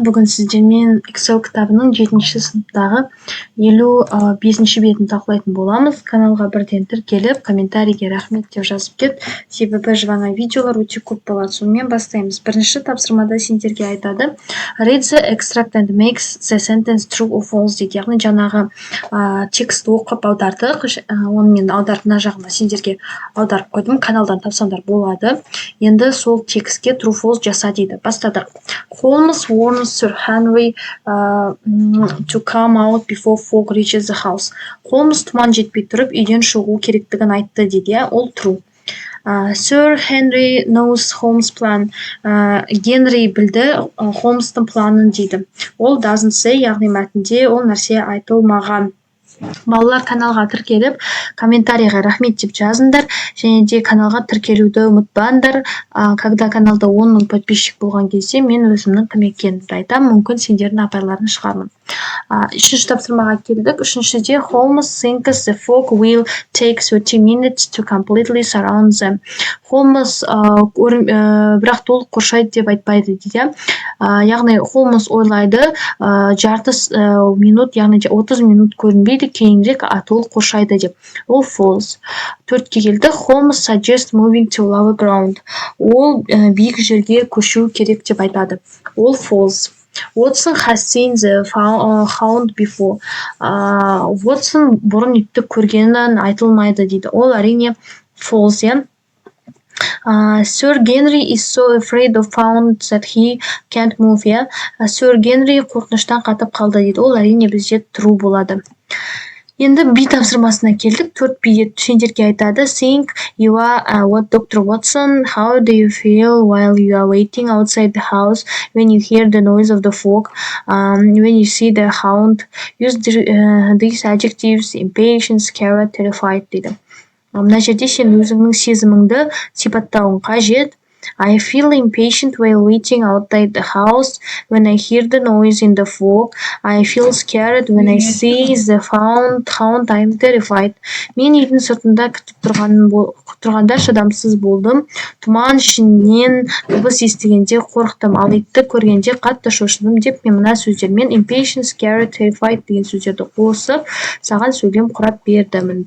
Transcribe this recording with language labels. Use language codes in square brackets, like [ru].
[kk] Бүгін сіздермен EXEL кітабының 7-ші сыныптағы 55-ші бетін талқылайтын боламыз. Каналға бірден тіркеліп, комментарийге рахмет деп жазып кет. Себебі жаңа видеолар өте көп болады. Сонымен бастаймыз. Бірінші тапсырмада сендерге айтады. [en] Read the extract and makes the sentence true or false [kk] дейді. Яғни жаңағы текстті оқып аудардық. Оны мен аударып мына жағына сендерге аударып қойдым. Каналдан тапсаңдар болады. Енді сол текстке true false жаса дейді. Бастадық. [en] Holmes warns Sir Henry to come out before fog reaches the house. [kk] Holmes тұман жетпей тұрып үйден шығу керектігін айтты дейді. Ол true. [en] Sir Henry knows Holmes' plan. [kk] Генри білді Холмстың планын дейді. Ол [en] doesn't say, [kk] яғни мәтінде ол нәрсе айтылмаған. Балалар каналға тіркеліп, комментарийға рахмет деп жазыңдар, және де каналға тіркелуді ұмытпаңдар. [ru] Когда [kk] каналда 10 000 подписчик болған кезде мен өзімнің кім екенімді айтамын, мүмкін сендердің апайларын шығармын. Үшінші тапсырмаға келдік. Үшіншіде [en] Holmes thinks the fog will take 30 minutes to completely surround them. [kk] Холмс бірақ толық қоршайды деп айтпайды дейді. Яғни Холмс ойлайды, жарты минут, яғни 30 минут көрінбейді, кейінірек толық қоршайды деп. Ол false. Төртке келді. [en] Holmes suggests moving to lower ground. [kk] Ол биік жерге көшу керек деп айтады. Ол false. [en] Watson has seen the hound before. [kk] Watson бұрын итті көргенін айтылмайды дейді. Ол әрине false, иә. [en] Sir Henry is so afraid of hound that he can't move, yeah. [kk] Sir Henry қорқыныштан қатып қалды дейді. Ол әрине бізде true болады. Енді B тапсырмасына келдік. 4B'де сендерге айтады. [en] Think you are what Dr. Watson. How do you feel while you are waiting outside the house when you hear the noise of the fog? When you see the hound, use these adjectives: impatient, scared, terrified [kk] дейді. Мына жерде сен өзіңнің сезіміңді сипаттауың қажет. [en] I feel impatient while waiting outside the house when I hear the noise in the fog. I feel scared when I see the hound. I'm terrified. [kk] Мен үйдің сыртында күтіп тұрғанда шыдамсыз болдым. Тұман ішінен дыбыс естігенде қорықтым. Ал итті көргенде қатты шошыдым деп мен мына сөздермен [en] impatient, scared, terrified [kk] деген сөздерді қосып, саған сөйлем құрап бердім.